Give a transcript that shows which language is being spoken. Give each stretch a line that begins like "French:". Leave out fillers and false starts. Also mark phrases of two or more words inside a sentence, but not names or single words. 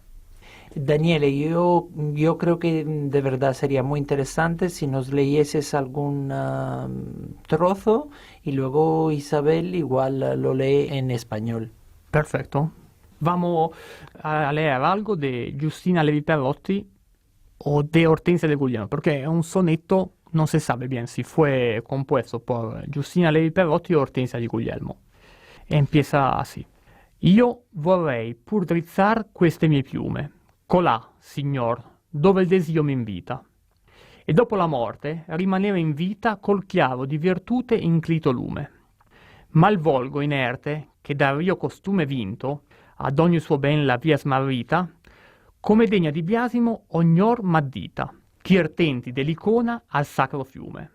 Spanish: Daniele, yo creo que de verdad sería muy interesante si nos leyeses algún trozo y luego Isabel igual lo lee en español. Perfecto. Vamos a leer algo de Giustina Levi Perotti o de Ortensia de Guglielmo, porque es un soneto, no se sabe bien si fue compuesto por Giustina Levi Perotti o Ortensia di Guglielmo. E empieza así.
Italian: Io vorrei pur drizzar queste mie piume, colà, signor, dove il desio mi invita. E dopo la morte rimanere in vita col chiaro di virtute inclito lume. Ma il volgo inerte, che dal rio costume vinto, ad ogni suo ben la via smarrita, come degna di biasimo ognor m'addita, chi tenti dell'icona al sacro fiume.